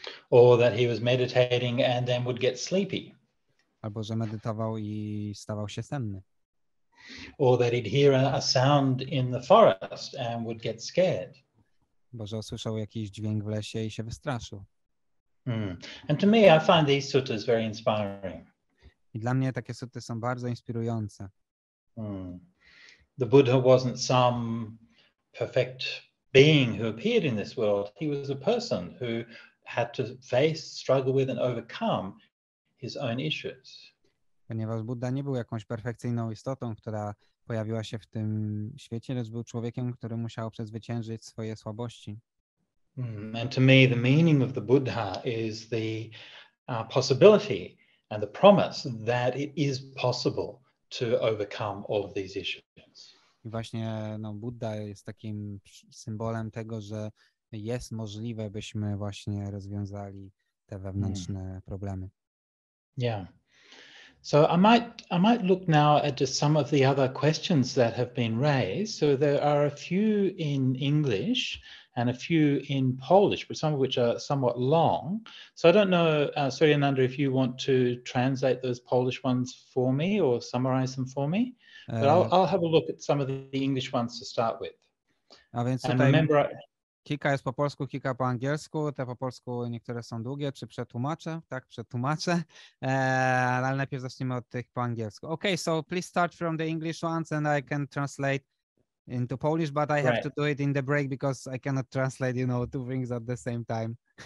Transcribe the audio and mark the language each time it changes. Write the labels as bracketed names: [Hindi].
[English] Or that he was meditating and then would get sleepy. [Polish] Albo że medytował i stawał się senny. [English] Or that he'd hear a sound in the forest and would get scared. [Polish] Bo że usłyszał jakiś dźwięk w lesie i się wystraszył. [English] And to me, I find these suttas very inspiring. [Polish] I dla mnie takie suty są bardzo inspirujące. [English] The Buddha wasn't some perfect being who appeared in this world. He was a person who had to face, struggle with and overcome his own issues. [Polish] Ponieważ Buddha nie był jakąś perfekcyjną istotą, która pojawiła się w tym świecie, lecz był człowiekiem, który musiał przezwyciężyć swoje słabości. [English] And to me, the meaning of the Buddha is the possibility and the promise that it is possible to overcome all of these issues. [Polish] I właśnie Buddha jest takim symbolem tego, że jest możliwe, byśmy właśnie rozwiązali te wewnętrzne problemy. [English] Yeah. So I might look now at just some of the other questions that have been raised. So there are a few in English and a few in Polish, but some of which are somewhat long. So I don't know, Suryananda, if you want to translate those Polish ones for me or summarize them for me. But I'll have a look at some of the English ones to start with. [Polish] A więc [English] And [Polish] tutaj [English] remember, [Polish] kilka jest po polsku, kilka po angielsku. Te po polsku niektóre są długie, czy przetłumaczę? Tak, przetłumaczę. Ale najpierw zaczniemy od tych po angielsku. [English] Okay, so please start from the English ones and I can translate into Polish, but I have to do it in the break because I cannot translate, two things at the same time.